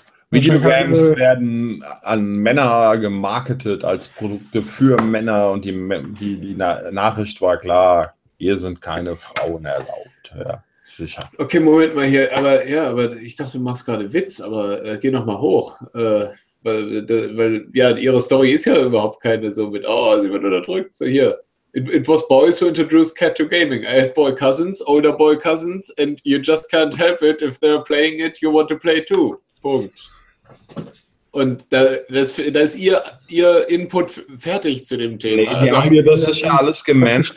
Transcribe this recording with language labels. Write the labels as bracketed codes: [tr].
[de] Videogames werden an Männer gemarketet als Produkte für Männer und die Nachricht war klar, hier sind keine Frauen erlaubt. Ja, sicher. Okay, Moment mal hier, aber ich dachte, du machst gerade Witz, aber geh nochmal hoch. Weil ihre Story ist ja überhaupt keine so mit, oh, sie wird unterdrückt. So hier. [en] It was boys who introduced cat to gaming. I had boy cousins, older boy cousins, and you just can't help it. If they're playing it, you want to play too. [de] Punkt. Und da ist ihr Input fertig zu dem Thema. Nee, also, haben wir das sicher alles gemanagt